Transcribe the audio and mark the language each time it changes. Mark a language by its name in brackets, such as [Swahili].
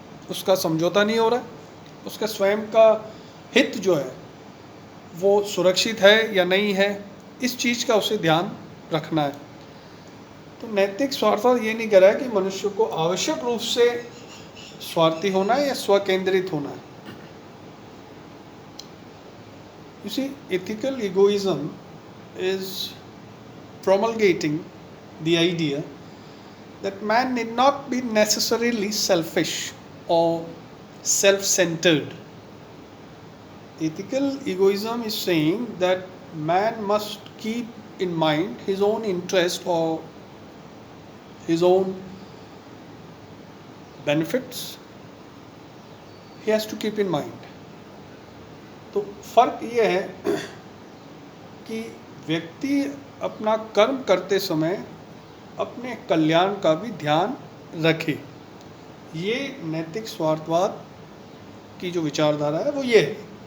[Hindi] उसका समझौता नहीं हो रहा है, उसका स्वयं का हित जो है वो सुरक्षित है या नहीं है, इस चीज़ का उसे ध्यान रखना है। तो नैतिक स्वार्थवाद ये नहीं कह रहा है कि मनुष्य को आवश्यक रूप से स्वार्थी होना है या स्वकेंद्रित होना है। [English] You see, ethical egoism is promulgating the idea that man need not be necessarily selfish or self-centered. Ethical egoism is saying that man must keep in mind his own interest or his own benefits. He has to keep in mind. [Hindi] तो फर्क ये है कि व्यक्ति अपना कर्म करते समय अपने कल्याण का भी ध्यान रखे। ये नैतिक स्वार्थवाद की जो विचारधारा है वो ये है।